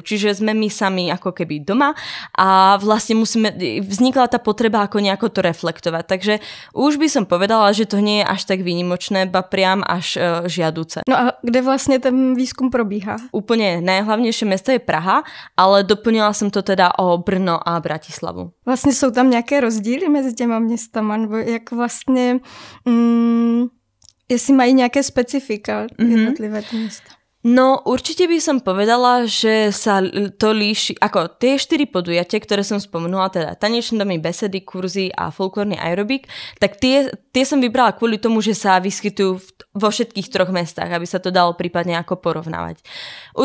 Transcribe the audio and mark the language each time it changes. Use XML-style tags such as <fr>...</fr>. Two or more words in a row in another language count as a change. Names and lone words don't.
<sk>Čiže sme my sami ako keby doma a vlastne vznikla tá potreba ako nejako to reflektovať. Takže už by som povedala, že to nie je až tak výnimočné, ba priam až žiaduce.</sk> <cs>No a kde vlastne ten výskum probíhá?</cs> <sk>Úplne najhlavnejšie mesto je Praha, ale doplnila som to teda o Brno a Bratislavu.</sk> <cs>Vlastně jsou tam nějaké rozdíly mezi těma městama, nebo jak vlastně, jestli mají nějaké specifika jednotlivé ty města?</cs> <sk>No, určite by som povedala, že sa to líši, ako tie 4 podujatia, ktoré som spomenula, teda tanečné domy, besedy, kurzy a folklórny aerobik, tak tie som vybrala kvôli tomu, že sa vyskytujú vo všetkých 3 mestách, aby sa to dalo prípadne ako porovnávať.</sk>